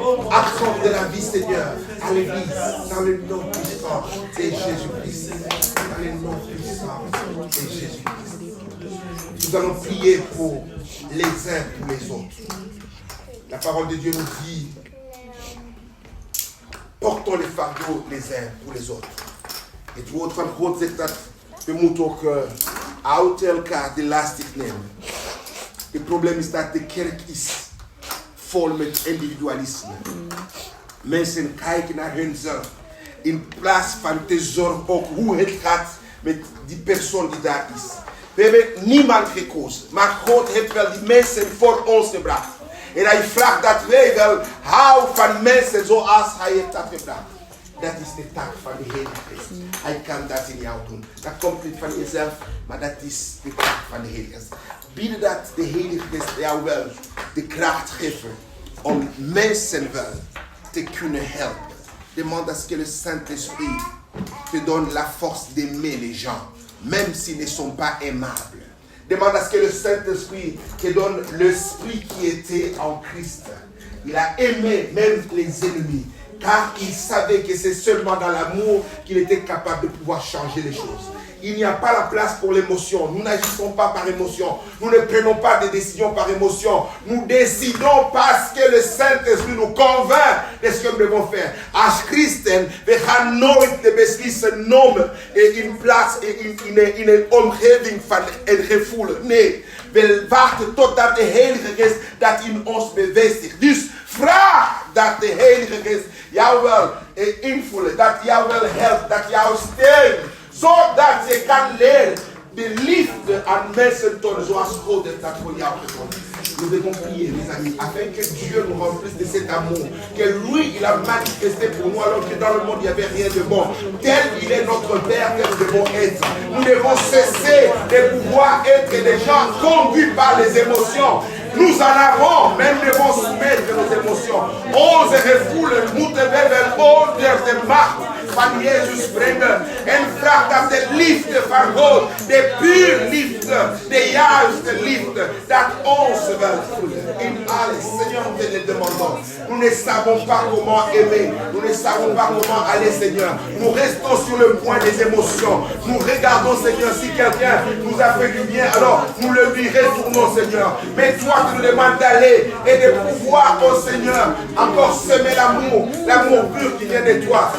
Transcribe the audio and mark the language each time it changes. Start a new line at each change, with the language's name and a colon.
French: Accorde de la vie, Seigneur, à l'Église, dans le nom puissant de Jésus-Christ. Dans le nom puissant de Jésus-Christ. Nous allons prier pour les uns pour les autres. La parole de Dieu nous dit, portons les fardeaux les uns pour les autres. Et tu vois,
Dutch: van God zegt dat we moeten ook uit elkaar de last nemen. Het probleem is dat de kerk is vol met individualisme. Mensen kijken naar hunzelf in plaats van te zorgen ook hoe het gaat met die persoon die daar is. We hebben niemand gekozen, maar God heeft wel die mensen voor ons gebracht. En hij vraagt dat wij wel houden van mensen zoals hij heeft dat gebracht. Dat is de taak van de Heilige Geest. Hij kan dat in jou doen. Dat komt niet van jezelf, maar dat is de taak van de Heilige Geest. Bidden dat de Heilige Geest jou wel de kracht geeft om mensen wel te kunnen helpen.
French: Demande à ce que le Saint-Esprit te donne la force d'aimer les gens, même s'ils ne sont pas aimables. Demande à ce que le Saint-Esprit te donne l'esprit qui était en Christ. Il a aimé même les ennemis, car il savait que c'est seulement dans l'amour qu'il était capable de pouvoir changer les choses. Il n'y a pas la place pour l'émotion. Nous n'agissons pas par émotion. Nous ne prenons pas des décisions par émotion. Nous décidons parce que le Saint-Esprit nous convainc de ce que nous devons faire.
Dutch: Als christen, we gaan nooit de beslissen nemen in plaats in een omgeving van een gevoel. Nee, we wachten totdat de Heilige Geest dat in ons bevestigt. Dus vraag dat de Heilige Geest jou wel invult, dat jou wel helpt, dat jou steunt. Zodat je kan leren de liefde aan mensen tonen zoals God heeft dat voor jou gedaan.
French: Nous devons prier, les amis, afin que Dieu nous remplisse de cet amour, que lui, il a manifesté pour nous, alors que dans le monde, il n'y avait rien de bon. Tel il est notre Père, que nous devons être. Nous devons cesser de pouvoir être des gens conduits par les émotions. Nous en avons, même devons soumettre nos émotions.
Dutch: Onze gevoelens moeten we wel onder de macht van Jezus brengen. En vraag dat de liefde van God, de pure liefde, de juiste liefde, dat ons wel voelen. In alles,
French: Seigneur, nous te le demandons. Nous ne savons pas comment aimer. Nous ne savons pas comment aller, Seigneur. Nous restons sur le point des émotions. Nous regardons, Seigneur, si quelqu'un nous a fait du bien, alors nous le lui retournons, Seigneur. Mais toi, tu nous demandes d'aller et de pouvoir, oh Seigneur, encore semer l'amour pur qui vient de toi.